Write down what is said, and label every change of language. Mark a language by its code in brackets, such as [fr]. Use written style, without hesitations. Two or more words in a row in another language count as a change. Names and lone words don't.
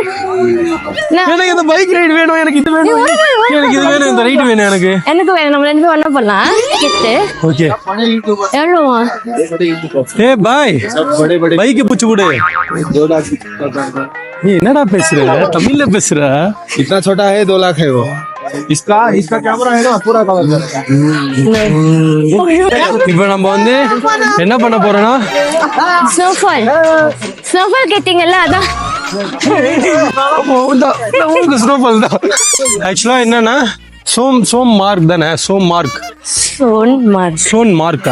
[ta] எனக்கு இந்த [en] bike ride [ta] வேணும். எனக்கு இது வேணும். எனக்கு இது வேணும். இந்த ரைடு வேணும். எனக்கு வேணும். நம்ம 2 பேரும் ஒண்ணா போலாம். கிட்டு ஓகே. எவ்வளோவா? ஏ பாய், பைக் பூச்சி விடு. நீ என்னடா பேசுற? தமிழ்ல பேசுற? [hi] इतना छोटा है 2 लाख है वो इसका कैमरा है ना पूरा कवर करेगा [ta] இப்ப நம்ம வந்து என்ன பண்ண போறோம்னா ஸ்னோஃபால் கேட்டீங்கல்ல, அதான் ஸ்னோஃபால் தான். ஆக்சுவலா என்னன்னா சோம் மார்க் தானே? சோன் மார்க்கா?